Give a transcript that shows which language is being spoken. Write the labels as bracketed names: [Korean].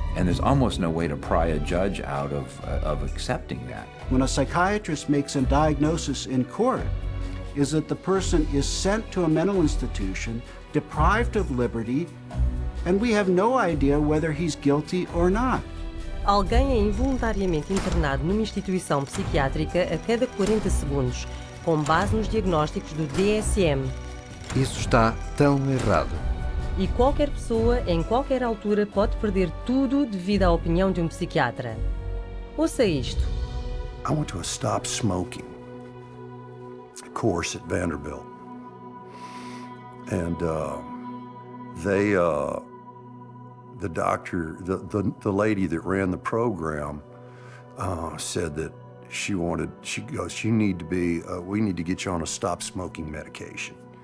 [English] And there's almost no way to pry a judge out of accepting that. When a psychiatrist makes a diagnosis in court, is that the person is sent to a mental institution, deprived of liberty, and we have no idea whether he's guilty or not. [Portuguese] Alguém é involuntariamente internado numa instituição psiquiátrica a cada 40 segundos, com base nos diagnósticos do DSM. Isso está tão errado. E qualquer pessoa, em qualquer altura, pode perder tudo devido à opinião de um psiquiatra. Ouça isto. [English] I went to a stop smoking course at Vanderbilt. And the doctor, the lady that ran the program said that she goes, we need to get you on a stop smoking medication.